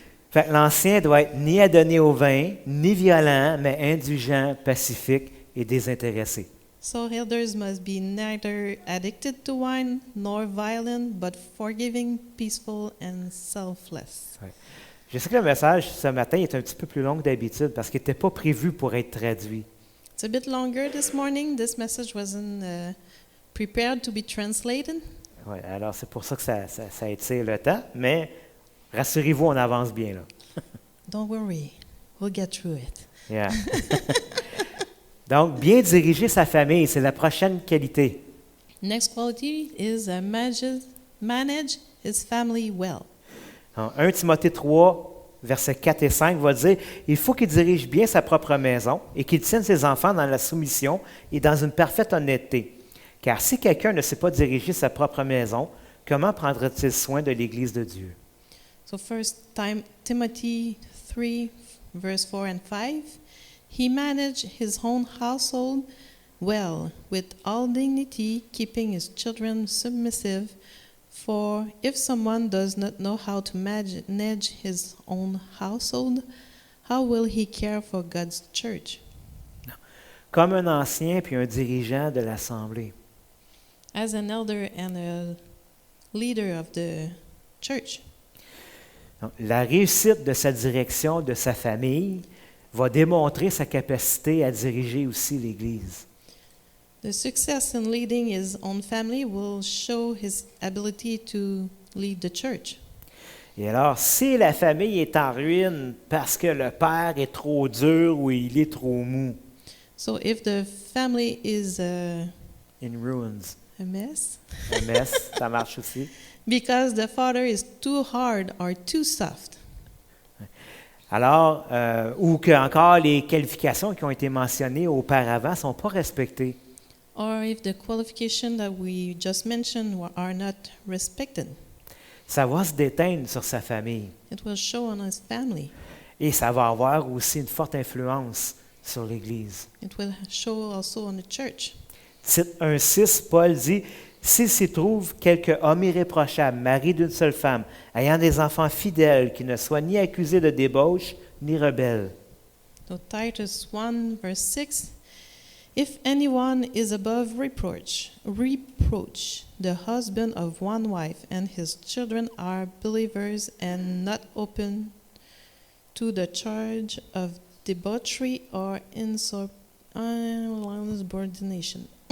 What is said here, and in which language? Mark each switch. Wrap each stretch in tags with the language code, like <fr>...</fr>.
<fr>Fait que l'ancien doit être ni adonné au vin, ni violent, mais indulgent, pacifique et désintéressé.</fr> <en>So elders must be neither addicted to wine nor violent, but forgiving, peaceful, and selfless.</en> <fr>Je sais que le message ce matin est un petit peu plus long que d'habitude parce qu'il n'était pas prévu pour être traduit.</fr> <en>It's a bit longer this morning. This message wasn't prepared to be translated.</en> <fr>Ouais, alors c'est pour ça que ça étire le temps, mais rassurez-vous, on avance bien là.</fr> <en>Don't worry, we'll get through it. Yeah.</en> <fr>Donc, bien diriger sa famille, c'est la prochaine qualité.</fr> <en>Next quality is manage his family well.</en> <fr>1 Timothée 3, versets 4 et 5 va dire « Il faut qu'il dirige bien sa propre maison et qu'il tienne ses enfants dans la soumission et dans une parfaite honnêteté. Car si quelqu'un ne sait pas diriger sa propre maison, comment prendra-t-il soin de l'Église de Dieu? »</fr> <en>So first Timothy 3, verse 4 and 5. He managed his own household well, with all dignity, keeping his children submissive. For if someone does not know how to manage his own household, how will he care for God's church?</en> <fr>Comme un ancien puis un dirigeant de l'Assemblée.</fr> <en>As an elder and a leader of the church.</en> <fr>Donc, la réussite de sa direction, de sa famille, va démontrer sa capacité à diriger aussi l'Église.</fr> <en>The success in leading his own family will show his ability to lead the church.</en> <fr>Et alors, si la famille est en ruine parce que le père est trop dur ou il est trop mou,</fr> <en>So if the family is in ruins, a mess,</en> <fr>un mess, ça marche aussi.</fr> <en>because the father is too hard or too soft,</en> <fr>Alors, ou que encore les qualifications qui ont été mentionnées auparavant ne sont pas respectées.</fr> <en>or if the qualifications that we just mentioned are not respected,</en> <fr>Ça va se déteindre sur sa famille.</fr> <en>it will show on his family.</en> <fr>Et ça va avoir aussi une forte influence sur l'Église.</fr> <en>It will show also on the church.</en> <fr>Tite 1,6, Paul dit « S'il s'y trouve quelque homme irréprochable, mari d'une seule femme, ayant des enfants fidèles, qui ne soient ni accusés de débauche, ni rebelles. »</fr> <en>So Titus 1 verse 6, if anyone is above reproach, the husband of one wife and his children are believers and not open to the charge of debauchery or insubordination.</en>